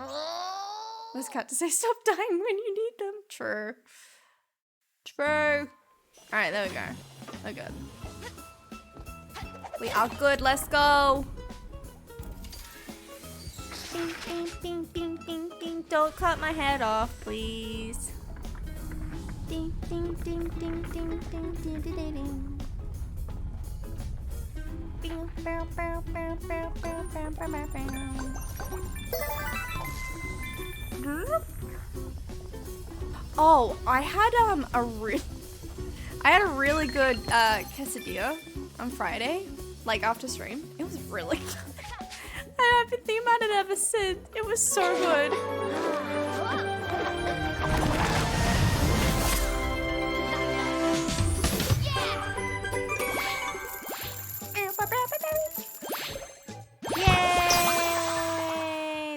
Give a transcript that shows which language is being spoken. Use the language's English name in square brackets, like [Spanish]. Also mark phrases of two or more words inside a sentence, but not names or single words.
[English] I was got to say stop dying when you need them. True. Alright, there we go. We're good. We are good, let's go. Bing, bing, bing, bing, bing, bing. Don't cut my head off, please. Ding, ding, ding, ding, ding, ding, ding, ding, ding. Bing, bow, bow, bow, bow, bow, bow, bow, bow, bow. Oh, I had a really good quesadilla on Friday, like after stream. It was really good. I've been thinking about it ever since. It was so good. Yay!